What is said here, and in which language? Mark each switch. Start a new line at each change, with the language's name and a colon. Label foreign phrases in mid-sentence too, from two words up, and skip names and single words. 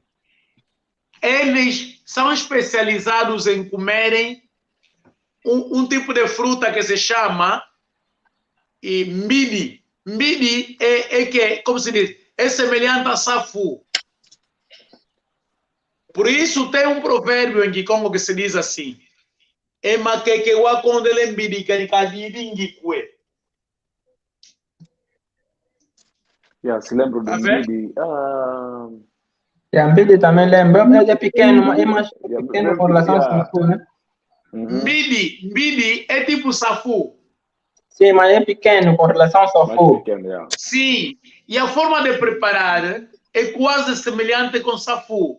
Portuguese: Eles são especializados em comerem um tipo de fruta que se chama mbidi. Mbidi como se diz, é semelhante a safu. Por isso tem um provérbio em Kikongo que se diz assim:
Kongo: e maqueque wa kondele mbidi kanikadidingikwe.
Portuguese: Se lembro do mbidi. A mbidi também lembra, é pequeno, é mais pequeno com relação ao safu, né? Mbidi é tipo safu. Sim, mas é pequeno com relação ao safu. Sim, e a forma de preparar é quase semelhante com safu.